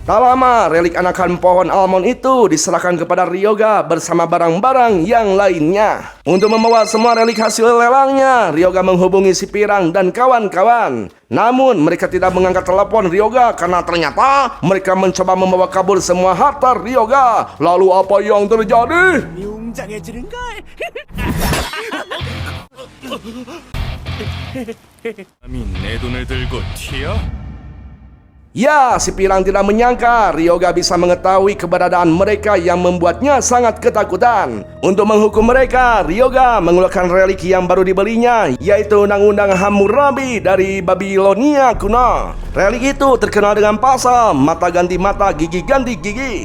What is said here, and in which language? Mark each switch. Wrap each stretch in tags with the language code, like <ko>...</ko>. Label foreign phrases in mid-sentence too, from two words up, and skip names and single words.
<id>Tak lama, relik anakan pohon almond itu diserahkan kepada Ryoga bersama barang-barang yang lainnya. Untuk membawa semua relik hasil lelangnya, Ryoga menghubungi si pirang dan kawan-kawan. Namun mereka tidak mengangkat telepon Ryoga karena ternyata mereka mencoba membawa kabur semua harta Ryoga. Lalu apa yang terjadi?</id> <ko>웅장해지는 걸. 감히 내 돈을 들고 튀어?</ko> <id>Ya, si Pirang tidak menyangka Ryoga bisa mengetahui keberadaan mereka yang membuatnya sangat ketakutan. Untuk menghukum mereka, Ryoga mengeluarkan relik yang baru dibelinya, yaitu Undang-Undang Hammurabi dari Babilonia kuno. Relik itu terkenal dengan pasal mata ganti mata, gigi ganti gigi.</id>